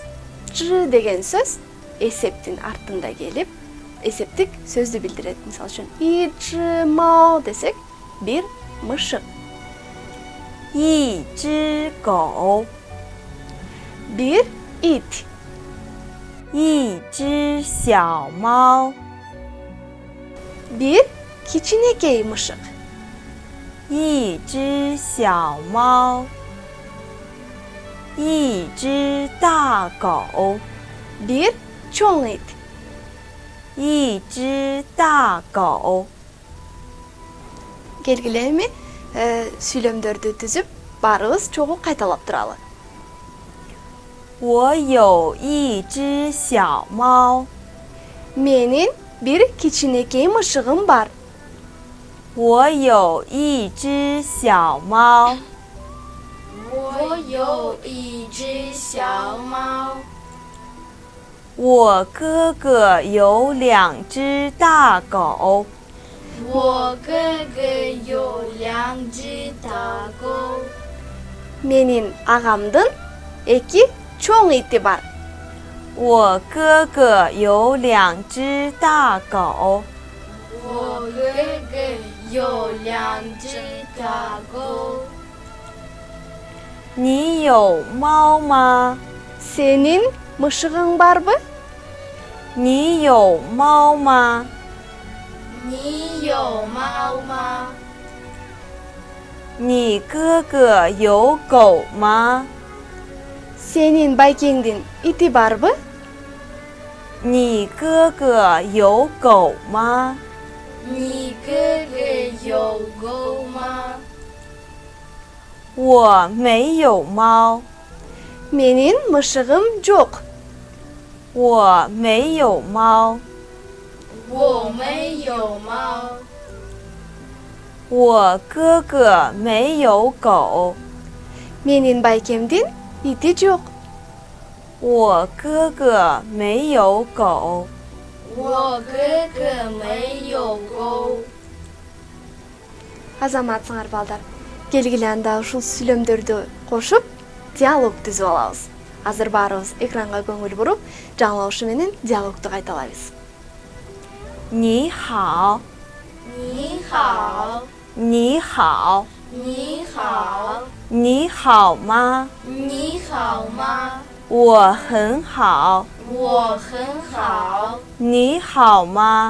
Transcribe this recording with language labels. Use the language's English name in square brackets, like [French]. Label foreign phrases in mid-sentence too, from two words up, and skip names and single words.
[Kyrgyz] Ч деген сөз эсептин артында келип, эсептик сөздү билдирет. Мисалы үчүн и ч мо десек, бир мышык. [Chinese] 一只狗 [Kyrgyz] Бир ит. [Chinese] 一只小猫 [Kyrgyz] Бир кичинекей мышык. [Chinese] 一只小猫一只大狗 [Kyrgyz] Бир чоң ит. [Chinese] 一只大狗 [Kyrgyz] Келгиле эми сүйлөмдөрдү түзүп, баарыбыз чогуу кайталап туралы. [Chinese] 我有一只小猫 [Kyrgyz] Менин бир кичинекей мышыгым бар. [Chinese] 我有一只小猫我有一只小猫，我哥哥有两只大狗我哥哥有两只大狗， [Kyrgyz] Менин агамдын эки чоң ити бар. [Chinese] 我哥哥有两只大狗我哥哥有两只大狗。你有猫吗 [Kyrgyz] Сенин мышыгың барбы? [Chinese] 你有猫吗你有猫吗？你哥哥有狗吗 [Kyrgyz] Сенин байкеңдин ити барбы? [Chinese] 你哥哥有狗吗你哥哥有狗吗？我没有猫 [Kyrgyz] Менин мышыгым жок. [Chinese] 我没有猫我没有猫。我哥哥没有狗 [Kyrgyz] Менин байкемдин ити жок. [Chinese] 我哥哥没有狗我哥哥没有狗。 [Kyrgyz] Азаматсыңар балдар. Келгиле анда ушул сүйлөмдөрдү кошуп, диалог түзүп алабыз. Азыр баарыбыз экранга көңүл буруп, жаңылышы менен диалогду кайталайбыз. [Chinese] 你好你好，你好你好，你好吗你好吗？我很好我很好。你好吗